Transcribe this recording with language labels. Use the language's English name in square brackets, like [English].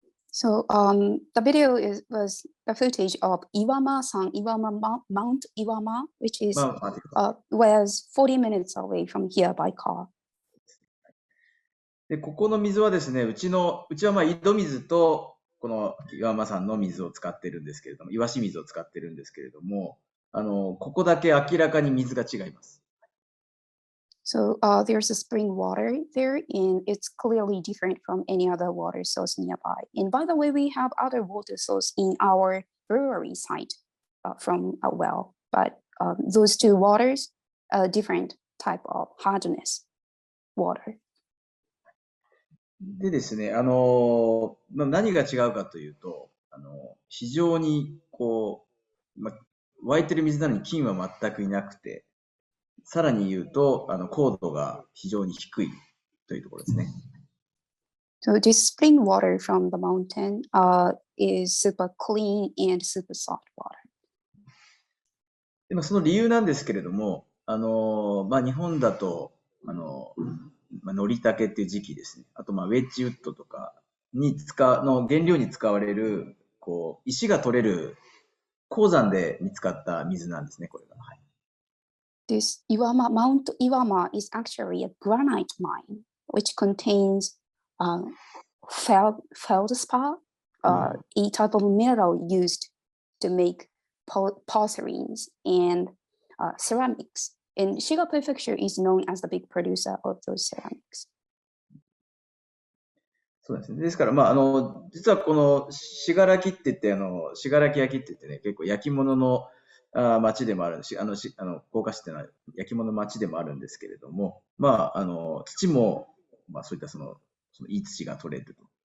[English] So the video was the footage of Mount Iwama, which is was 40 minutes away from here by car. [Japanese] で、ここの水はですね、うちは井戸水と、この岩間山の水を使ってるんですけれども、岩清水を使ってるんですけれども、ここだけ明らかに水が違います。 [English] So there's a spring water there, and it's clearly different from any other water source nearby. And by the way, we have other water source in our brewery site from a well, but those two waters are different type of hardness water. [Japanese] でですね、何が違うかというと、非常に湧いてる水なのに菌は全くいなくて、さらに言うと、高度が非常に低いというところですね。 [English] So this spring water from the mountain is super clean and super soft water. [Japanese] でその理由なんですけれども、日本だと、のりたけっていう時期ですね。あと、ウェッジウッドとかの原料に使われる、石が取れる鉱山で見つかった水なんですね、これが。はい、 [English] This Mount Iwama is actually a granite mine, which contains feldspar, a type of metal used to make porcelains and ceramics. And Shiga Prefecture is known as the big producer of those ceramics. [Japanese] そうですね。ですから、実はこの信楽って言って、信楽焼って言ってね、結構焼き物の町でもあるし、甲賀市っていうのは焼き物の町でもあるんですけれども、土も、そういったそのいい土が取れると。